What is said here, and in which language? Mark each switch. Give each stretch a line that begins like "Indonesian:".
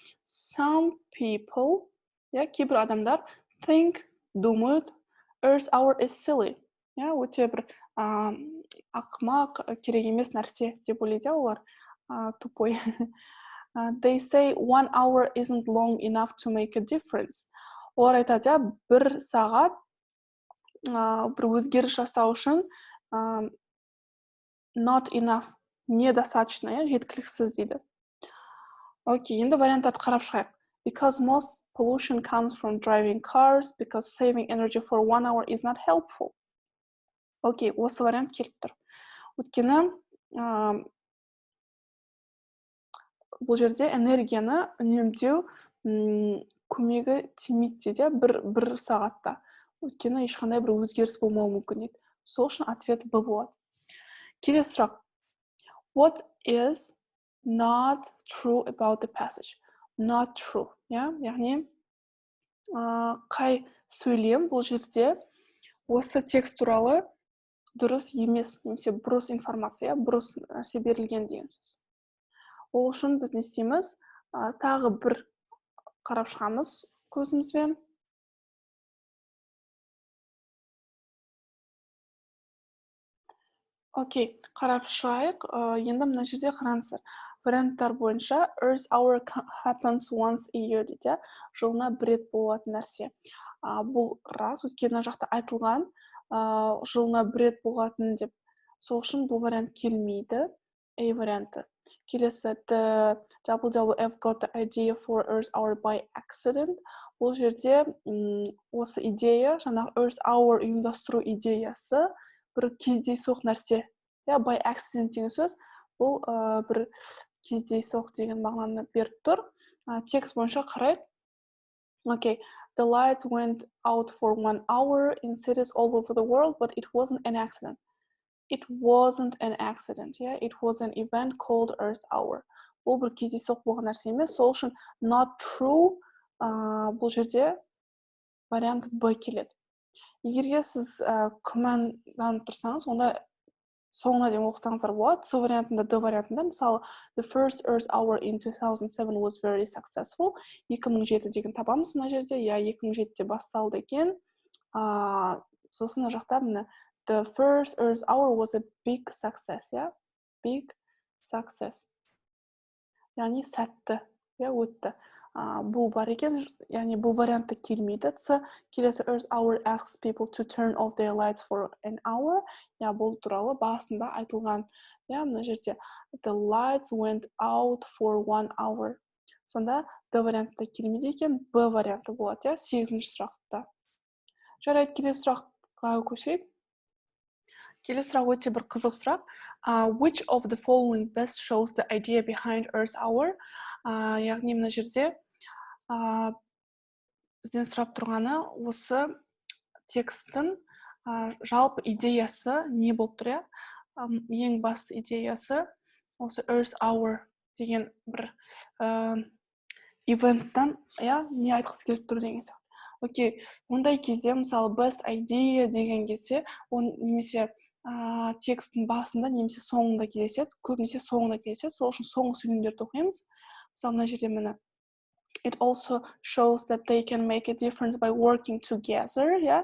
English: Some people,
Kazakh: кейбір адамдар
English: think,
Russian: думают,
English: Earth Hour is silly.
Kazakh: Өте бір ақымақ, керек емес нәрсе деп ойлайды олар,
Russian: тупой.
English: They say 1 hour isn't long enough to make a difference.
Kazakh: Олар айтады, 1 сағат бір өзгеріс жасау үшін
English: not enough,
Russian: недостаточно,
Kazakh: жеткіліксіз дейді. Окей, енді варианттарды қарап шығайық.
English: Because most pollution comes from driving cars, because saving energy for 1 hour is not helpful.
Kazakh: Окей, осы вариант келіп тұр. Өйткені бұл жерде энергияны үнемдеу көмегі тимейді де бір сағатта. Өйткені ешқандай бір өзгеріс болмауы мүмкін еді. Сол үшін ответ Б болады. Келесі сұрақ.
English: What is not true about the passage? Not true,
Kazakh: яғни қай сөйлем бұл жерде осы текст туралы дұрыс емес, немесе бұрыс информация, бұрыс нәрсе берілген деген сөз. Ол үшін біз не істейміз? Тағы бір қарап шығамыз көзімізбен. Окей, қарап шығайық. Енді мына жерде қараңыздар. Варианттар бойынша
English: Earth Hour happens once a year
Kazakh: дейді. Жылына бір рет болатын нәрсе. Бұл рас, өйткені жақта айтылған жылына бір рет болатын деп. Сол үшін бұл вариант келмейді. A варианты. Келесі,
English: the WWF got the idea for Earth Hour by accident.
Kazakh: Бұл жерде осы идея, жаңағы Earth Hour ұйымдастыру идеясы бір кездейсоқ нәрсе.
English: By accident
Kazakh: деген сөз, бұл бір кездейсоқ деген мағынаны беріп тұр. Текст бойынша қарайық.
English: Okay, the lights went out for 1 hour in cities all over the world, but it wasn't an accident. It wasn't an accident, it was an event called Earth Hour.
Kazakh: Бұл бір кездейсоқ болған нәрсе емес, сол үшін
English: not true
Kazakh: бұл жерде вариант Б келеді. Егерге сіз күмәнданып тұрсаңыз, онда соңына дейін оқысаңыздар болады. С вариантында, Д вариантында, мысалы,
English: the first Earth Hour in 2007 was very successful.
Kazakh: 2007 деген табамыз мына жерде. 2007-де басталды екен. Сосын жақта міне
English: the first Earth Hour was a big success, big success.
Kazakh: Яғни сәтті, өтті. Бұл бар екен, яғни бұл вариантты келмейді. С келесі
English: Earth Hour asks people to turn off their lights for an hour.
Kazakh: Бұл туралы басында айтылған. Мына жерде
English: the lights went out for 1 hour.
Kazakh: Сонда Д вариантты келмейді екен, Б варианты болады, 8-ші сұрақта. Жарайды, келесі сұраққа көшейік. Келесі сұрақ өте бір қызық сұрақ.
English: Which of the following best shows the idea behind Earth Hour?
Kazakh: Яғни мына жерде бізден сұрап тұрғаны осы текстің жалпы идеясы не болып тұр? Ең басты идеясы осы Earth Hour деген бір ивенттен не айтқысы келіп тұр деген сияқты. Окей, ондай кезде мысалы
English: best idea
Kazakh: деген кезде, немесе текстің басында немесе соңында кездеседі, көбінесе соңында кездеседі, сол үшін соңғы сөйлемдерді оқимыз. Мысалы мына жерде міне
English: it also shows that they can make a difference by working together,